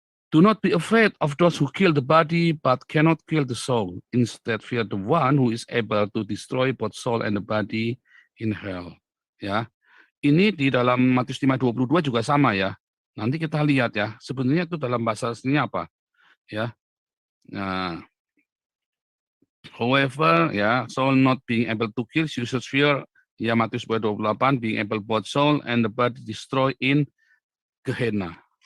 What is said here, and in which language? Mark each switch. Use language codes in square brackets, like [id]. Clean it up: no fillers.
[en] Do not be afraid of those who kill the body but cannot kill the soul. Instead fear the one who is able to destroy both soul and the body in hell. [id] Ya. Ini di dalam Matius 5:22 juga sama ya. Nanti kita lihat ya. Sebenarnya itu dalam bahasa aslinya apa? Ya. [en] Nah, however, ya, soul not being able to kill, you should fear, ya Matius 28, being able both soul and the body destroy in Gehenna.